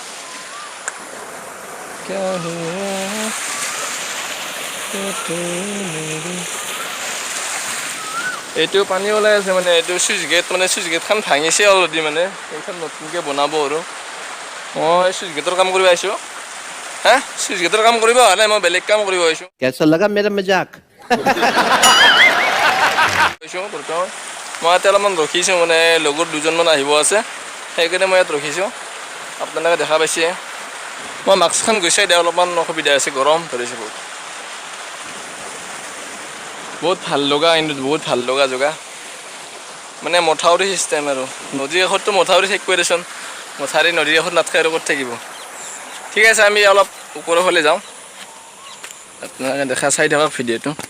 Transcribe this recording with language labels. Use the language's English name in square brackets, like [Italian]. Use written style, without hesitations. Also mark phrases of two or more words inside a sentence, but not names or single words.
[Assamese] এইটো পানী ওলাই আছে মানে এইটো [English] sluice gate [Assamese] ভাঙিছে অলৰেডি মানে এইখন নতুনকৈ বনাব আৰু মই [English] sluice gate [Assamese] কাম কৰিব আহিছোঁ [English] sluice gate [Assamese] কাম কৰিব অহা নাই মই বেলেগ কাম কৰিব আহিছোঁ [Hindi] कैसा लगा मेरा मजाक [Assamese] বৰ্তমান মই ইয়াতে অলপমান ৰখিছোঁ মানে লগৰ দুজনমান আহিব আছে সেইকাৰণে মই ইয়াত ৰখিছোঁ আপোনালোকে দেখা পাইছে মই মাস্কখন গুচাই দিয়া অলপমান অসুবিধা আছে গৰম ধৰিছে বহুত ভাল লগা কিন্তু বহুত ভাল লগা জেগা মানে মথাউৰি চিষ্টেম আৰু নদীৰ কাষততো মথাউৰি থাকিবই দেচোন মথাউৰি নদীৰ কাষত নাথাকে আৰু ক'ত থাকিব ঠিক আছে আমি অলপ ওপৰৰ ফালে যাওঁ আপোনালোকে দেখা চাই থাকক ভিডিঅ'টো